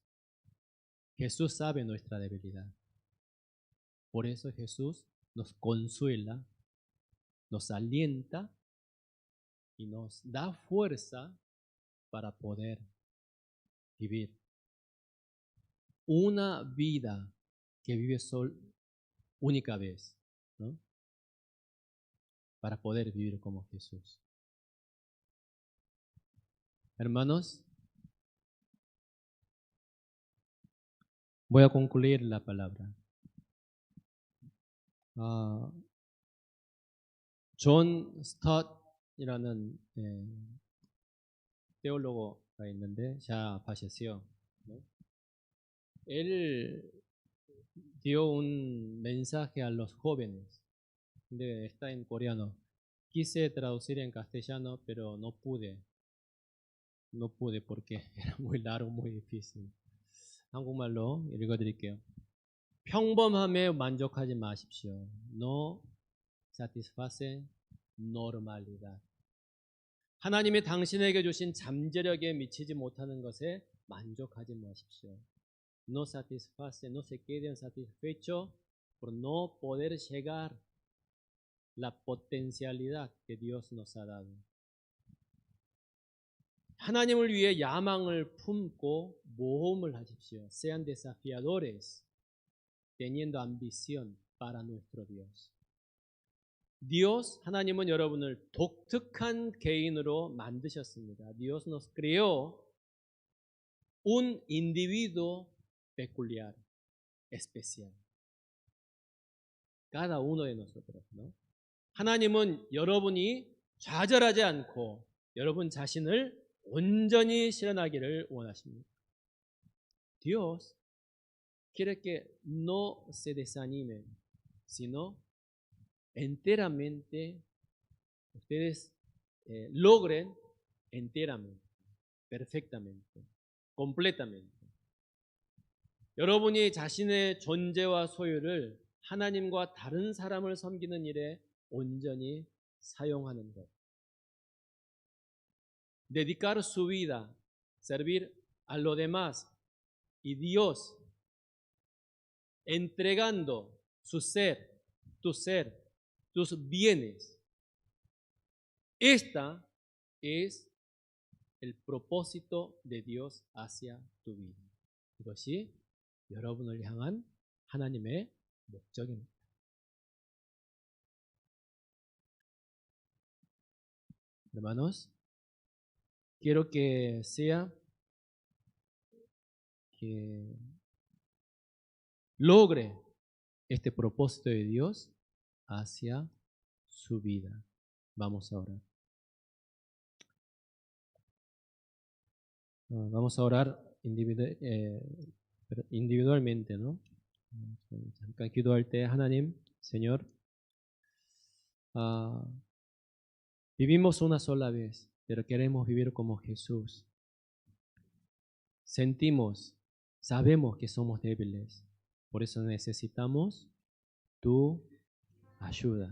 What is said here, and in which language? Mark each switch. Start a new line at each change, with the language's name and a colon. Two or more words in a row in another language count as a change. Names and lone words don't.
Spanish: Jesús sabe nuestra debilidad. Por eso Jesús nos consuela, nos alienta y nos da fuerza para poder vivir una vida que vive única vez, ¿no? Para poder vivir como Jesús. Hermanos, voy a concluir la palabra.
Korean: 존 스tott 이라는 teólogo가 있는데,
Spanish: ya falleció, ¿no? Él dio un mensaje a los jóvenes, está en coreano. Quise traducir en castellano, pero no pude porque era muy largo, muy difícil.
Korean: 한국말로 읽어드릴게요. 평범함에 만족하지 마십시오.
Spanish: No satisface normalidad.
Korean: 하나님이 당신에게 주신 잠재력에 미치지 못하는 것에 만족하지 마십시오.
Spanish: No satisface, no se queden satisfechos por no poder llegar la potencialidad que Dios nos ha dado.
Korean: 하나님을 위해 야망을 품고 모험을 하십시오.
Spanish: Sean desafiadores, teniendo ambición para nuestro Dios. Dios,
Korean: 하나님은 여러분을 독특한 개인으로 만드셨습니다.
Spanish: Dios nos creó un individuo peculiar, especial. Cada uno de nosotros, ¿no?
Korean: 하나님은 여러분이 좌절하지 않고 여러분 자신을 온전히 실현하기를 원하십니다.
Spanish: Dios quiere que no se desanimen, sino enteramente ustedes logren enteramente, perfectamente, completamente.
Korean: 여러분이 자신의 존재와 소유를 하나님과 다른 사람을 섬기는 일에 온전히 사용하는 것.
Spanish: Dedicar su vida, servir a los demás y Dios, entregando su ser, tus bienes. Esta es el propósito de Dios hacia tu vida.
Korean: 이것이 여러분을 향한 하나님의 목적입니다.
Spanish: Hermanos, quiero que sea que logre este propósito de Dios hacia su vida. Vamos a orar. Vamos a orar individualmente, ¿no?
Korean: 잠깐 기도할 때 하나님,
Spanish: Señor, vivimos una sola vez, pero queremos vivir como Jesús. Sentimos, sabemos que somos débiles, por eso necesitamos tu ayuda.